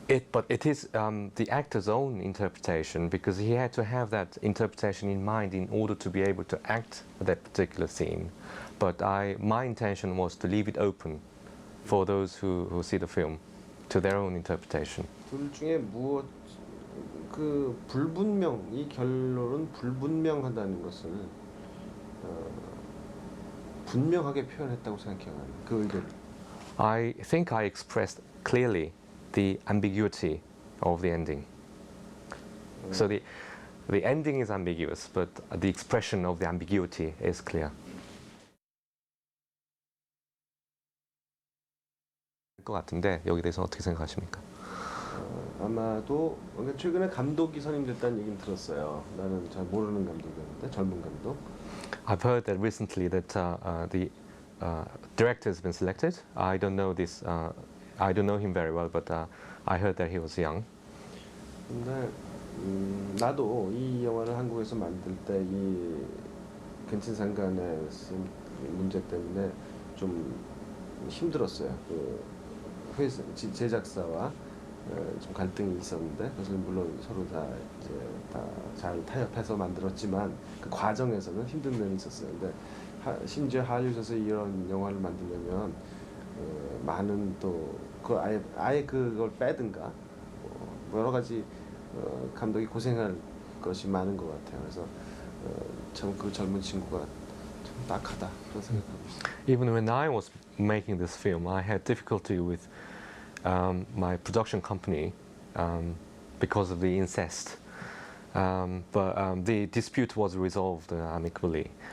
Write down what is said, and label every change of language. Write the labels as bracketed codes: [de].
[en] But it is the actor's own interpretation, because he had to have that interpretation in mind in order to be able to act that particular scene. But my intention was to leave it open for those who see the film to their own interpretation. [ko] 둘 중에 무엇 그 불분명 이 결론은 불분명하다는 것을 분명하게 표현했다고 생각해요. 그 의도를. [en] I think I expressed clearly the ambiguity of the ending. So the ending is ambiguous, but the expression of the ambiguity is clear. [ko] 것 같은데 여기 대해서 어떻게 생각하십니까? 아마도 최근에 감독이 선임됐다는 얘기는 들었어요. 나는 잘 모르는 감독이었는데 젊은 감독. [en] I've heard that recently that the director has been selected. I don't know this. I don't know him very well, but I heard that he was young. [ko] 근데 나도 이 영화를 한국에서 만들 때 이 근친상간의 문제 때문에 좀 힘들었어요. 그 회사 제작사와 좀 갈등이 있었는데 그것을 물론 서로 다 이제 다 잘 타협해서 만들었지만 그 과정에서는 힘든 면이 있었어요. 근데 심지어 할리우드에서 이런 영화를 만들려면 많은 또 그 아예 그걸 빼든가 뭐 여러 가지 감독이 고생할 것이 많은 것 같아요. 그래서 참 그 젊은 친구가 참 딱하다 그런 생각하고 있어요. [en] Even when I was making this film, I had difficulty with my production company because of the incest. But the dispute was resolved amicably.